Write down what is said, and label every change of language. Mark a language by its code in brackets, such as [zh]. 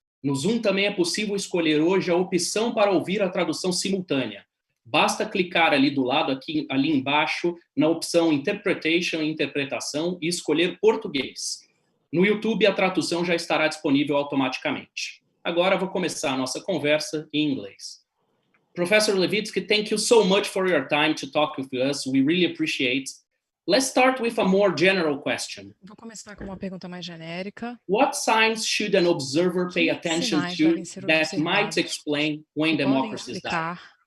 [pt] No Zoom também é possível escolher hoje a opção para ouvir a tradução simultânea. Basta clicar ali do lado, ali embaixo, na opção Interpretation e Interpretação e escolher português. No YouTube, a tradução já estará disponível automaticamente. Agora vou começar a nossa conversa em inglês. [en] Professor Levitsky, thank you so much for your time to talk with us. We really appreciate. Let's start with a more general question. [pt] Vou começar com uma pergunta mais genérica. [en] What signs should an observer pay attention to that might explain when democracies die?